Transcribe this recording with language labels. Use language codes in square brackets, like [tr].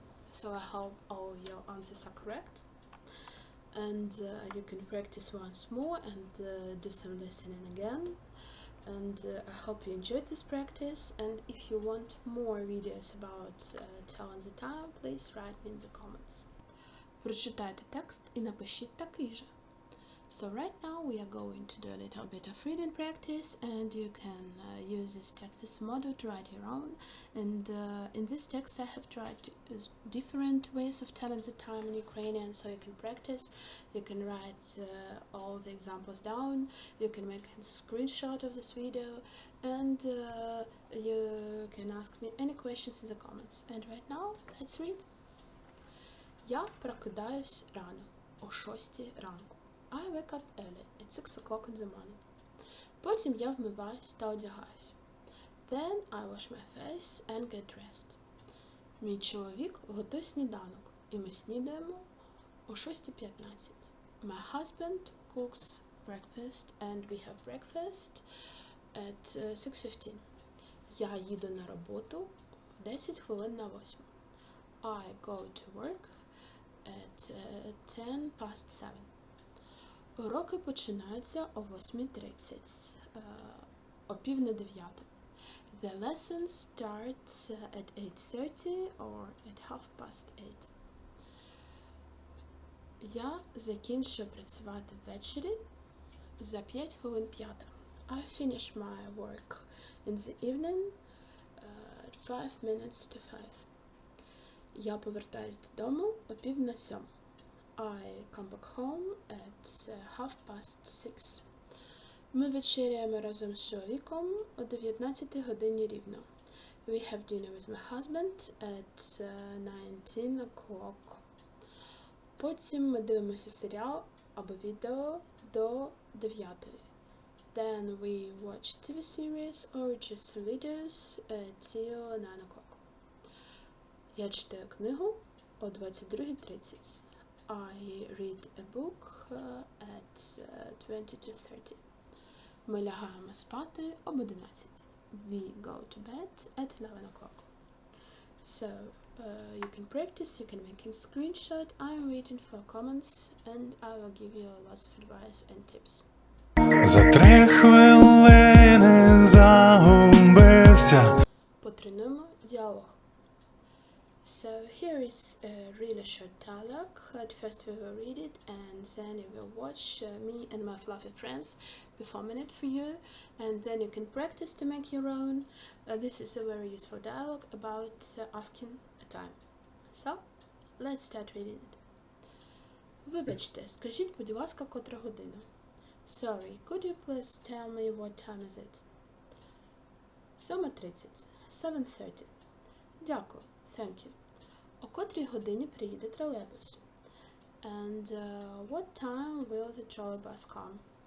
[en] So I hope all your answers are correct. And you can practice once more and do some listening again. And I hope you enjoyed this practice. And if you want more videos about telling the time, please write me in the comments. [uk] Прочитайте текст і напишіть такий же. [en] So right now we are going to do a little bit of reading practice, and you can use this text as a model to write your own. And in this text I have tried to use different ways of telling the time in Ukrainian, so you can practice. You can write all the examples down. You can make a screenshot of this video, and you can ask me any questions in the comments. And right now, let's read. [uk] Я прокидаюсь рано, о 6 ранку. [en] I wake up early at 6 o'clock in the morning. [uk] Потім я вмиваюсь та одягаюсь. [en] Then I wash my face and get dressed. [uk] Мій чоловік готує сніданок, і ми снідаємо о 6:15. [en] My husband cooks breakfast and we have breakfast at 6:15. [uk] Я їду на роботу в 10 хвилин на 8. [en] I go to work at 7:10. [uk] Уроки починаються о 8:30, о 8:45. [en] The lesson starts at 8:30 or at 8:30. [uk] Я закінчую працювати ввечері за 5 хвилин 5. [en] I finish my work in the evening at 5 minutes to 5. [uk] Я повертаюсь додому о 6:45. [en] I come back home at 6:30. [uk] Ми вечеряємо разом з чоловіком о 19 годині рівно. [en] We have dinner with my husband at 19 o'clock. [uk] Потім ми дивимося серіал або відео до 9. [en] Then we watch TV series or just some videos till 9 o'clock. [uk] Я читаю книгу о 22:30. [en] I read a book at 22:30. [uk] Ми лягаємо спати об 11. [en] We go to bed at 11 o'clock. So, you can practice, you can make a screenshot. I'm waiting for comments and I will give you lots of advice and tips. [uk] За 3 хвилини загубився. Потренуємо діалог. [en] So here is a really short dialogue. At first we will read it and then you will watch me and my fluffy friends performing it for you, and then you can practice to make your own. This is a very useful dialogue about asking a time. So, let's start reading it. [uk] Вибачте, скажіть, будь ласка, котра година? [en] Sorry, could you please tell me what time is it? [uk] 7:30. 7:30. Дякую. [en] Thank you. [uk] О котрій годині приїде тролейбус? [en] And what time will the trolleybus come?